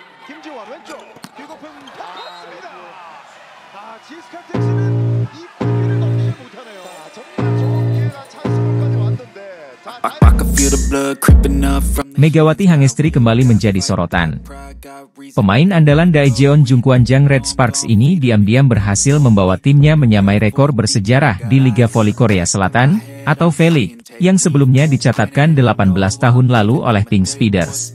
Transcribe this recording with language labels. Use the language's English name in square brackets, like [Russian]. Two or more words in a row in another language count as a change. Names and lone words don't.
[Korean] 김지원 왼쪽 뒤높은 떴습니다. 지스카 택시는 이 공기를 넘기지 못하네요. 정말 좋은 기회가 찬스까지 왔는데. [Indonesian] Megawati Hangestri kembali menjadi sorotan. Pemain andalan Daejeon Jungkwanjang Red Sparks ini diam-diam berhasil membawa timnya menyamai rekor bersejarah di Liga Voli Korea Selatan, atau V-League, yang sebelumnya dicatatkan 18 tahun lalu oleh Pink Speeders.